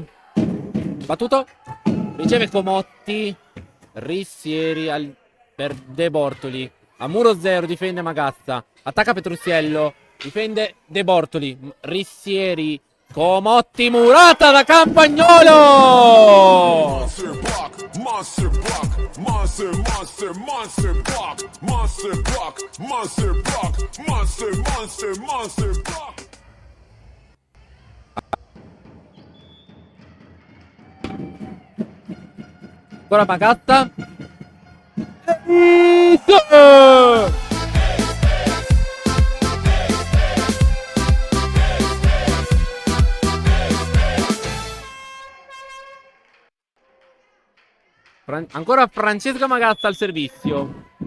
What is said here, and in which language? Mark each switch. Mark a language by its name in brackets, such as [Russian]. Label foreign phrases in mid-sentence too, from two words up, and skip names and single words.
[Italian] Battuto. Riceve Comotti. Rissieri per De Bortoli. A muro 0 difende Magazza. Attacca Petrusiello. Difende De Bortoli. Rissieri. Comotti. Murata da Campagnolo. [English] Monster block, monster, monster, monster block, monster block, monster block, monster, monster, monster block. [Italian] Ancora Magatta. E gol! Ancora Francesca Magazza al servizio.